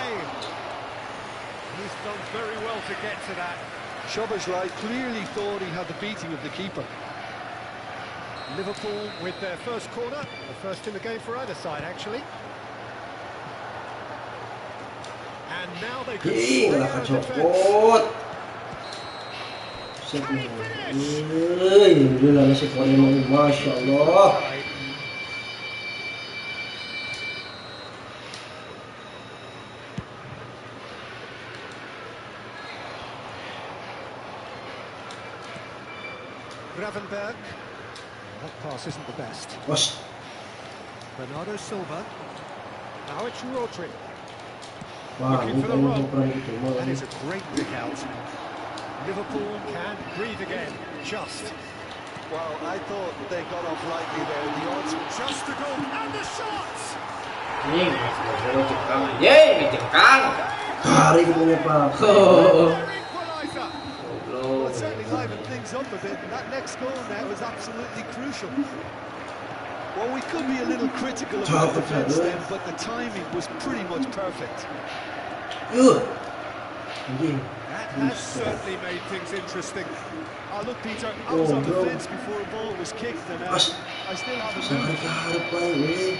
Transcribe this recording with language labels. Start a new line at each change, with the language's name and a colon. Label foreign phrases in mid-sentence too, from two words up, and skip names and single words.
English: He's done very well to get to that. Szoboszlai clearly thought he had the beating of the keeper. Liverpool with their first corner, the first in the game for either side, actually. And now they can stay out of defense.
Arabic: ما شاء الله.
English: Gravenberg. That pass isn't the best. Bos. Bernardo Silva. Now it's Rodri. Wah, Looking for the run.
Indonesian: gitu.
English: That is a great pick out. Liverpool can breathe again. Just. Well, I thought they got off lightly there. The odds were Just a goal. And the shots! Cengkang.
Indonesian: Hari punya Pak.
English: Equaliser. Well, it certainly livened things up a bit, and that next goal now is absolutely crucial. Well, we could be a little critical about the defence then, but the timing was pretty much perfect. That has certainly made things interesting. Look, Peter, I was on the fence before a ball was kicked, and I still haven't moved.